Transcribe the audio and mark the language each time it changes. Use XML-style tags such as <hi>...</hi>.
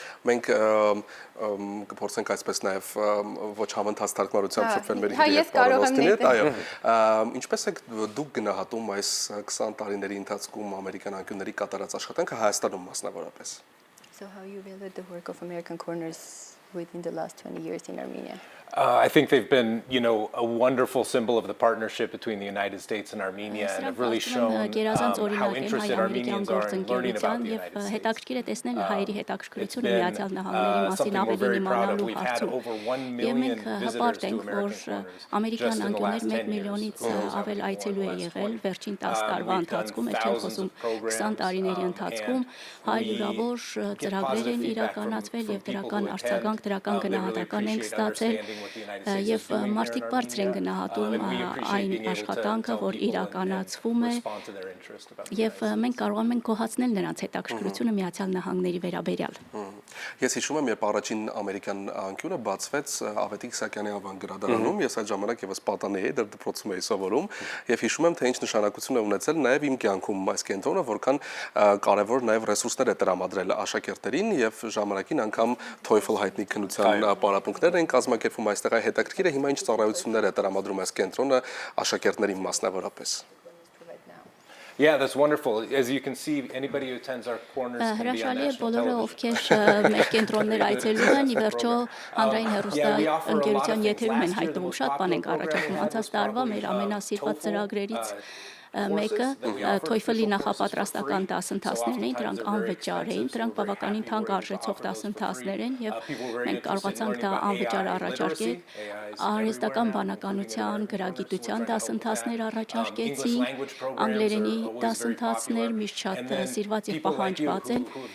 <hy>Մենք կփորձենք այսպես նաեւ ոչ համընթաց թարգմանությամբ շփվել մեր հյուրերի հետ, այո։ Ինչպես եք դուք գնահատում այս 20 տարիների ընթացքում ամերիկյան անկյունների կատարած աշխատանքը Հայաստանում մասնավորապես։</hy> <en>So how you evaluate the work of American Corners within the last 20 years in Armenia? I think they've been, a wonderful symbol of the partnership between the United States and Armenia and have really shown how interested Armenians are in learning about the United States.</en> <hy>Հետաքրքիր է տեսնել հայերի հետաքրքրությունը Միացյալ Նահանգների մասին ավելի իմանալու հարցում։ Եվ մենք հպարտ ենք, որ ամերիկյան անկյուններ 1 միլիոնից ավել այցելու է եղել վերջին 10 տարվա ընթացքում, այլ չեմ խոսում 20 տարիների ընթացքում, հարյուրավոր ծրագրեր են իրականացվել եւ դրական արձագանք, դրական գնահատական ենք ստացել։ Եվ մարդիկ բարձր են գնահատում այն աշխատանքը, որ իրականացվում է, եւ մենք կարողանում ենք գոհացնել նրանց հետաքրքրությունը Միացյալ Նահանգների վերաբերյալ։ Ես հիշում եմ, երբ առաջին ամերիկյան անկյունը բացվեց Ավետիք Իսահակյանի անվան գրադարանում, ես այդ ժամանակ եւս պատանի էի, դեռ դպրոցում էի սովորում, եւ հիշում եմ, թե ինչ նշանակություն է ունեցել նաեւ իմ կյանքում այս կենտրոնը, որքան կարեւոր նաեւ ռեսուրսներ է տրամադրել աշակերտերին եւ ժամանակին անգամ TOEFL հայտնի քննության պարապմունքներ են կազմակերպվում այստեղ այ հետաքրքիր է հիմա ինչ ծառայություններ է տրամադրում այս կենտրոնը աշակերտներին մասնավորապես։</hy> <en>Yeah, that's wonderful. As you can see, anybody who attends our corners can be on</en> <hy>Հրաշալի է</hy> <en>national</en> <hy>բոլորը,</hy> <en>television.</en> <hy>ովքեր մեր կենտրոններ այցելում են, ի վերջո հանրային հեռուստաընկերության եթերում են հայտնվում, շատ բան ենք առաջարկում։ Անցած տարվա մեր ամենասիրված ծրագրերից Մեկը TOEFL-ի նախապատրաստական դասընթացներն էին, դրանք անվճար էին, դրանք բավականին թանկ արժեցող դասընթացներ են եւ մենք կարողացանք դա անվճար առաջարկել։ Արհեստական բանականության, գրագիտության դասընթացներ առաջարկեցինք, անգլերենի դասընթացներ միշտ շատ սիրված եւ պահանջված են։</hy>